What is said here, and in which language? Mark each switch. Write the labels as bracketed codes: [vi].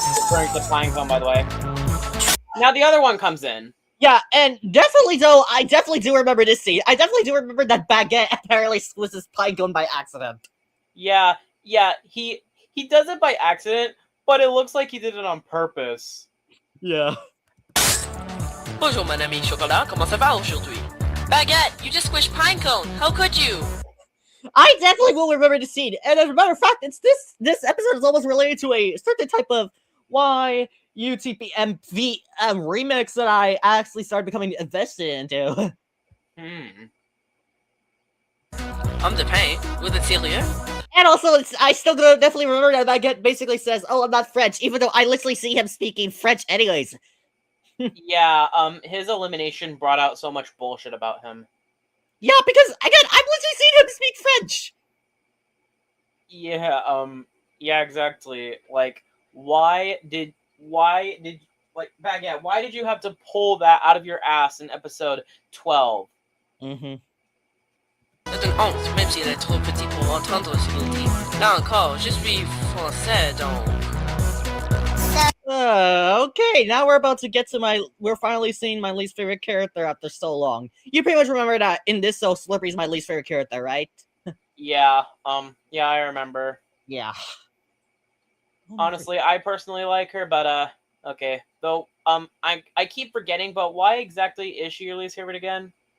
[en] referring to Flying Phone, by the way. Now the other one comes in. Yeah, and definitely though, I definitely do remember this scene. I definitely do remember that Baguette apparently was his pinecone by accident. Yeah, he does it by accident, but it looks like he did it on purpose. Yeah. [fr] Bonjour, mon ami Chocolat. Comment ça va aujourd'hui? [en] Baguette, you just squished pinecone. How could you? I definitely will remember the scene. And as a matter of fact, it's this episode is almost related to a certain type of YUTPMV remix that I actually started becoming invested into. I'm the pain. With it sérieux? And also, I still definitely remember that Baguette basically says, "Oh, I'm not French," even though I literally see him speaking French anyways. Yeah, his elimination brought out so much bullshit about him. Yeah, because again, I've literally seen him speak French. Yeah, exactly. Like, why did Baguette, why did you have to pull that out of your ass in episode 12? Mm-hmm. [fr] C'est une honte, même s'il est trop petit pour entendre ce qu'il dit. Là encore, je suis français, donc. [en] Okay, now we're about to get to we're finally seeing my least favorite character after so long. You pretty much remember that in this, so Slurpee's my least favorite character, right? Yeah, I remember. Yeah. Honestly, I personally like her, but, okay. Though, I keep forgetting, but why exactly is she your least favorite again?